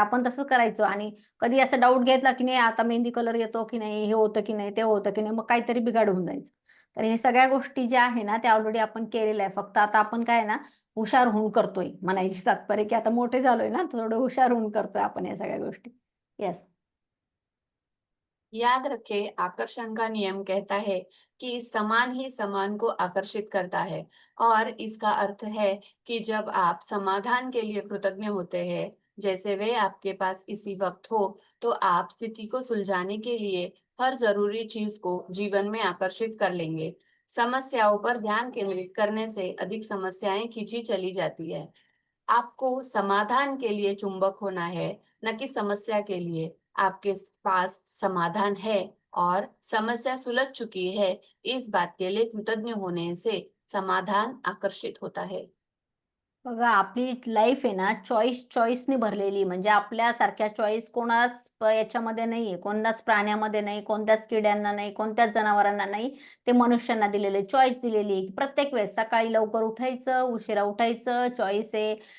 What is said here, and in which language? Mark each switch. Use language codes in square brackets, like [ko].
[mr] आपण तसंच करायचो आणि कधी असा डाऊट घेतला, की नाही आता मेहंदी कलर येतो की नाही, हे होतं की नाही, ते होतं की नाही, मग काहीतरी बिघाड होऊन जायचं. तर हे सगळ्या गोष्टी ज्या आहे ना, त्या ऑलरेडी आपण केलेल्या आहे. फक्त आता आपण काय आहे ना, हुशार होऊन करतोय. म्हणायची तात्पर्य, की आता मोठे झालोय ना, थोडं हुशार होऊन करतोय आपण या सगळ्या गोष्टी. [en] Yes. [hi] याद रखें, आकर्षण का नियम कहता है कि समान ही समान को आकर्षित करता है और इसका अर्थ है कि जब आप समाधान के लिए कृतज्ञ होते हैं, जैसे वे आपके पास इसी वक्त हो, तो आप स्थिति को सुलझाने के लिए हर जरूरी चीज को जीवन में आकर्षित कर लेंगे। समस्याओं पर ध्यान केंद्रित करने से अधिक समस्याएं खींची चली जाती है। आपको समाधान के लिए चुंबक होना है, न कि समस्या के लिए। आपके पास समाधान है और समस्या सुलझ चुकी है, इस बात के लिए कृतज्ञ होने से समाधान आकर्षित होता है। [mr] बघा आपली लाईफ आहे ना चॉईसने भरलेली म्हणजे आपल्यासारख्या चॉईस कोणाच याच्यामध्ये नाहीये. कोणत्याच प्राण्यामध्ये नाही, कोणत्याच किड्यांना नाही, कोणत्याच जनावरांना नाही. ते मनुष्यांना दिलेले चॉईस दिलेली आहे. प्रत्येक वेळेस सकाळी लवकर उठायचं, उशिरा उठायचं, चॉईस आहे.